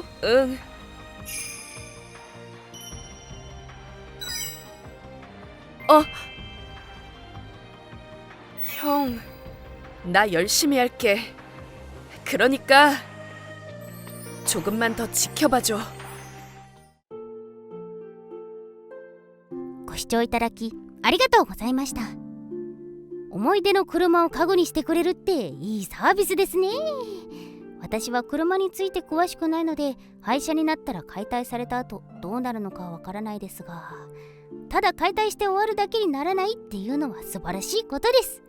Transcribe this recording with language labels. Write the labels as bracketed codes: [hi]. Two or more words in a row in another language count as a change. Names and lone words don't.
[ko] 응. 형, 나 열심히 할게. 그러니까 조금만 더 지켜봐줘. [ja] ご視聴いただきありがとうございました。思い出の車を家具にしてくれるっていいサービスですね。私は車について詳しくないので廃車になったら解体された後どうなるのかわからないですが、ただ解体して終わるだけにならないっていうのは素晴らしいことです。